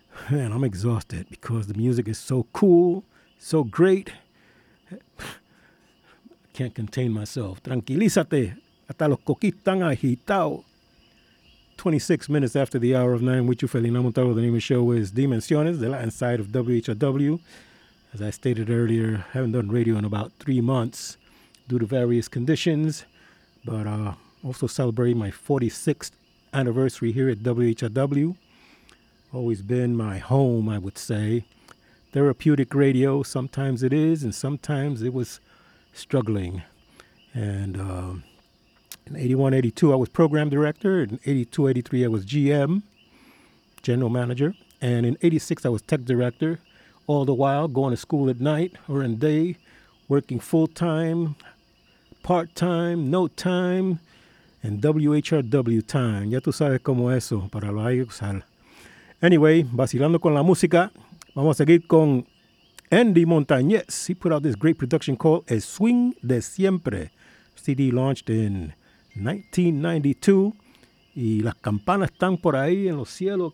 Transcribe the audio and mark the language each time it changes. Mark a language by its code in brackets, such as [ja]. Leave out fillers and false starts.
[en] Man, I'm exhausted because the music is so cool, so great. I can't contain myself. [es] Tranquilízate, hasta los coquis están agitados. [en] 26 minutes after the hour of 9 with you, Felina Montalvo. The name of the show is Dimensiones, the Latin side of WHOW. As I stated earlier, I haven't done radio in about 3 months due to various conditions, but also celebrating my 46th anniversary here at WHOW. Always been my home, I would say. Therapeutic radio, sometimes it is, and sometimes it was struggling. And in 81, 82, I was program director. In 82, 83, I was GM, general manager. And in 86, I was tech director, all the while going to school at night or in day, working full-time, part-time, no time, and WHRW time. [es] Ya tú sabes cómo eso, para lo hay que usar. [en] Anyway, [es] vacilando con la música, vamos a seguir con Andy Montañez. [en] He put out this great production called El Swing de Siempre. CD launched in 1992. [es] Y las campanas están por ahí en los cielos.